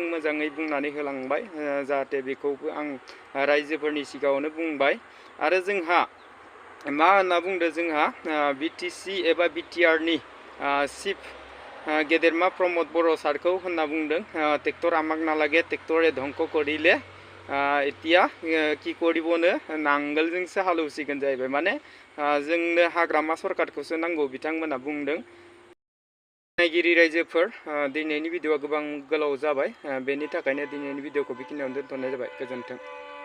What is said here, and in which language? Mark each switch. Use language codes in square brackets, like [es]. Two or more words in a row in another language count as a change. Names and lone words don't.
[brx] मोजाङै बुंनानै होलांबाय जाहाथे बेखौबो आं रायजोफोरनि सिगाङावनो बुंबाय आरो जोंहा मा होनना बुंदों जोंहा बिटिसि एबा बिटिआरनि चिफ गेदेरमा प्रमद बर' सारखौ होनना बुंदों [as] ট্ৰেক্টৰ আমাক নালাগে ট্ৰেক্টৰে ধ্বংস কৰিলে এতিয়া কি কৰিবনো [brx] नांगोलजोंसो हालौसिगोन जाहैबाय माने जोंनो हाग्रामा सरकारखौसो नांगौ बिथांमोना बुंदों। नायगिरि रायजोफोर दिनैनि भिडिअआ गोबां गोलाव जाबाय बेनि थाखायनो दिनैनि भिडिअखौ बेखिनियावनो दोनथ'नाय जाबाय गोजोन्थों।